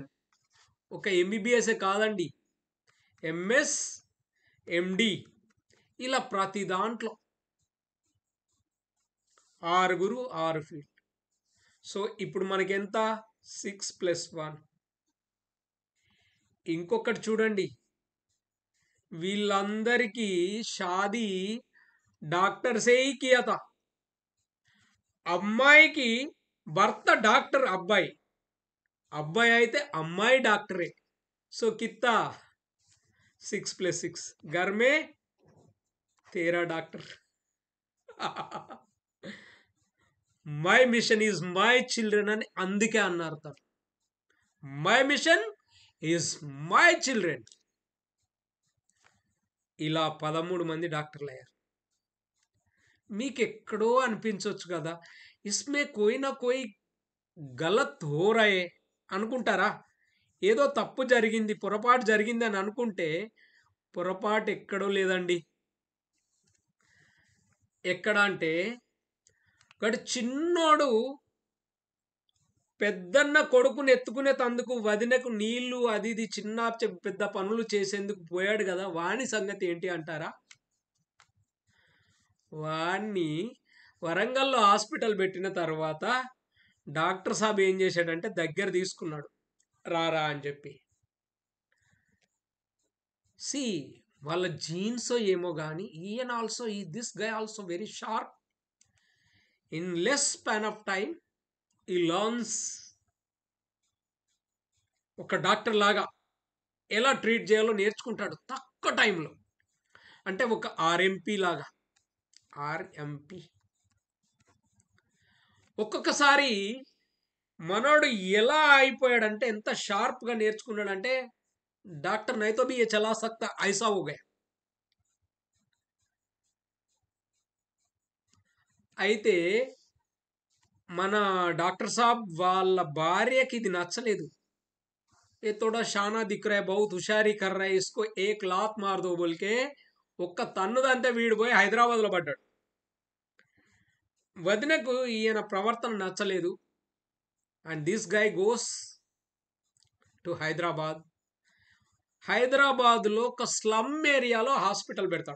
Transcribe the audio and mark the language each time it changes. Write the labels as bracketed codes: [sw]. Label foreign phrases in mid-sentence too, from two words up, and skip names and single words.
[te] ఒక ఎంబీబీఎస్ఏ కాదండి, ఎంఎస్, ఎండి, ఇలా ప్రతి దాంట్లో 6 ఫీల్డ్. సో ఇప్పుడు మనకి ఎంత? 6+1. ఇంకొకటి చూడండి, వీళ్ళందరికీ [hi] शादी डॉक्टर से ही किया था. [te] అమ్మాయికి భర్త డాక్టర్, అబ్బాయి అయితే అమ్మాయి డాక్టరే. [hi] सो कित्ता 6+6 घर में 13 డాక్టర్. [en] my mission is my children [te] అని అందుకే అన్నారు తను. [en] my mission is my children. [te] ఇలా 13 మంది డాక్టర్లు అయ్యారు. మీకు ఎక్కడో అనిపించవచ్చు కదా, [hi] इसमें कोई ना कोई गलत हो रहे [te] అనుకుంటారా? ఏదో తప్పు జరిగింది, పొరపాటు జరిగింది అని అనుకుంటే పొరపాటు ఎక్కడో లేదండి. ఎక్కడ అంటే ఒకటి చిన్నోడు పెద్దన్న కొడుకుని ఎత్తుకునే తందుకు వదినకు నీళ్లు అది ఇది చిన్న పెద్ద పనులు చేసేందుకు పోయాడు కదా, వాని సంగతి ఏంటి అంటారా? వాణ్ణి వరంగల్లో హాస్పిటల్ పెట్టిన తర్వాత డాక్టర్ సాబ్ ఏం చేశాడంటే దగ్గర తీసుకున్నాడు, రారా అని చెప్పి. [en] సి [te] వాళ్ళ జీన్స్ ఏమో కానీ ఈయన [en] also this guy also very sharp. in less span of time he learns [te] ఒక డాక్టర్ లాగా ఎలా ట్రీట్ చేయాలో నేర్చుకుంటాడు తక్కువ టైంలో. అంటే ఒక ఆర్ఎంపీ లాగా. ఆర్ఎంపీ ఒక్కొక్కసారి మనోడు ఎలా అయిపోయాడంటే, ఎంత షార్ప్గా నేర్చుకున్నాడంటే, [hi] डॉक्टर नहीं तो भी ये चला सकता ऐसा हो गया. [te] అయితే మన డాక్టర్ సాబ్ వాళ్ళ భార్యకి ఇది నచ్చలేదు. [hi] ये थोड़ा शाना दिख रा है, बहुत हुशारी कर रा है, इसको एक लात मार दो बोलके [te] ఒక్క తన్నుదంతే వీడు పోయి హైదరాబాద్లో పడ్డాడు. వదినకు ఈయన ప్రవర్తన నచ్చలేదు. [en] and this guy goes to Hyderabad. [te] హైదరాబాద్లో ఒక స్లమ్ ఏరియాలో హాస్పిటల్ పెడతాడు.